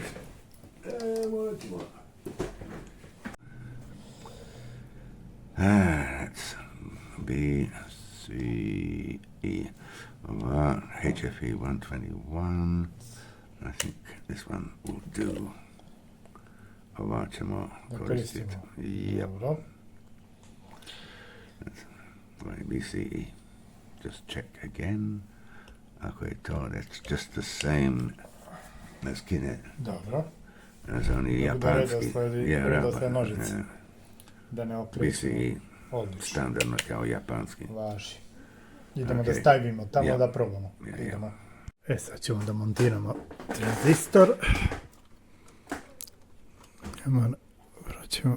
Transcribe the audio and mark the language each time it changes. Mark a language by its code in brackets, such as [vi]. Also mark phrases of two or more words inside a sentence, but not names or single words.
[en] That's B, C, E. HFE 121. I think this one will do. [sr] Ova ćemo koristiti. Yep. Dobro. BCE. [en] Just check again. [sr] Ako je to, [en] that's just the same as Kinet. [sr] Dobro. [en] As only japanski. [sr] Redosled nožice. Da ne okrećemo. BCE. Odlično. Standardno kao japanski. Važi. Idemo da Ok. stavimo tamo Ja. da probamo. Ja. Idemo. Sad ćemo da montiramo tranzistor. Vraćamo.